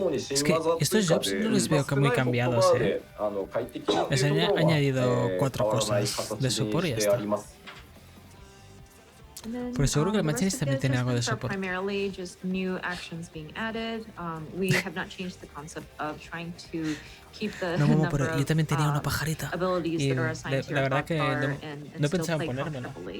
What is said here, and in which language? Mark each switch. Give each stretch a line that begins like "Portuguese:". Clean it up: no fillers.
Spanish: Es que estos jobs no les veo muy cambiados, Les han añadido 4 cosas de support y ya está. Pero seguro que el Machinist también tiene algo de support.
English: Primarily just new actions being added. We have not changed the concept of trying to keep the
Spanish: No, pero yo también tenía una pajarita. Y la verdad que no pensaba ponérmela.